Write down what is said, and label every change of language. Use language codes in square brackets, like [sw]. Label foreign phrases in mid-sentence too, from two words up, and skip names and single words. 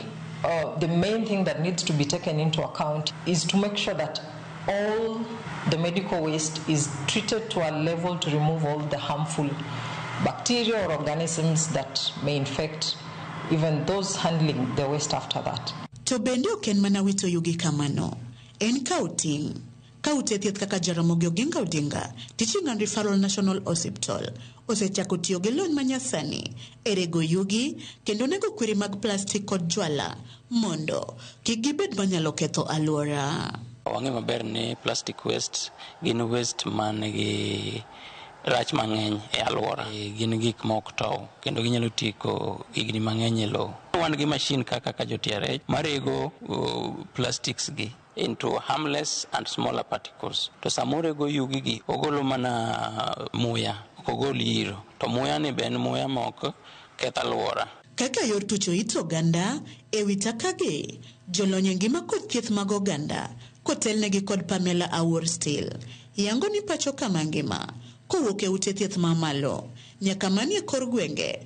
[en] The main thing that needs to be taken into account is to make sure that all the medical waste is treated to a level to remove all the harmful bacteria or organisms that may infect even those handling the waste after that. [luo] To bende oken mana wito yugi kamano, en kauting. Kaute thieth kaka Jaramogi Oginga Odinga, Teaching and Referral National Hospital, osechako tiyo gi lony manyasani e rego yugi kendo nego kwiri mag plastik kod jwala mondo kik gibed manyalo ketho alwora. Wang'e maber ni [en] plastic waste [luo] gin waste manigi rach mang'eny e alwora. Gin gik mok tow kendo ginyalo tieko higni mang'eny e lowo. Wan gi machine kaka joTRH marego plastics gi [en] into harmless and smaller particles. [luo] To samore go yugi gi ogolo mana muya, ok ogol iro. To muya ni ben muya mok ketho alwora. Kaka yor tucho it oganda e wi takagi, jolony ngima kod thieth mag oganda kotelnegi kod Pamela Awuor Still yango ni pachoka mangima kowuok e ute thieth mamalo nyaka manie kor gwenge.